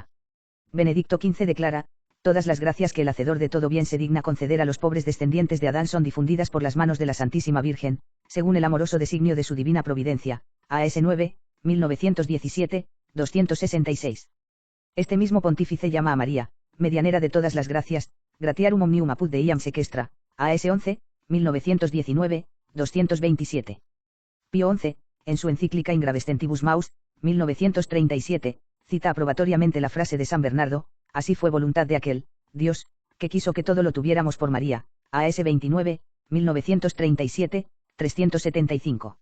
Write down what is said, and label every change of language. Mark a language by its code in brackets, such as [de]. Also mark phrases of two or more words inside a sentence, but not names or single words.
[es] Benedicto XV declara, todas las gracias que el Hacedor de todo bien se digna conceder a los pobres descendientes de Adán son difundidas por las manos de la Santísima Virgen, según el amoroso designio de su divina providencia, AS 9, 1917, 266. Este mismo pontífice llama a María, medianera de todas las gracias, [la] gratiarum omnium apud deiam sequestra, [es] AS 11, 1919, 227. Pío XI, en su encíclica In Gravestentibus Maus, 1937, cita aprobatoriamente la frase de San Bernardo, así fue voluntad de aquel, Dios, que quiso que todo lo tuviéramos por María, AS 29, 1937, 375.